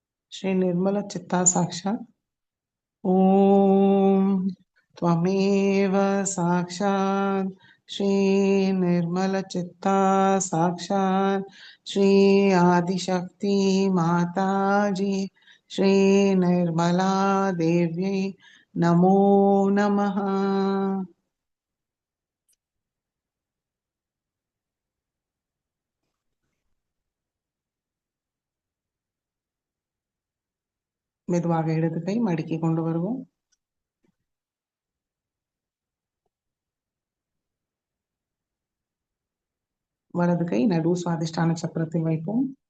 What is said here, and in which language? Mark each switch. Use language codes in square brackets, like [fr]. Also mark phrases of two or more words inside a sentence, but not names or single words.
[sa] श्री निर्मल चित्ता साक्षात् ओम त्वमेव साक्षात् श्री निर्मल चित्ता साक्षात् श्री आदिशक्ति माता जी श्री निर्मला देव्यै नमो नमः। [ta] மெதுவாக இடது கை மடக்கி கொண்டு வருவோம். வலது கை நடு சுவாதிஷ்டான சக்கரத்தில் வைப்போம்.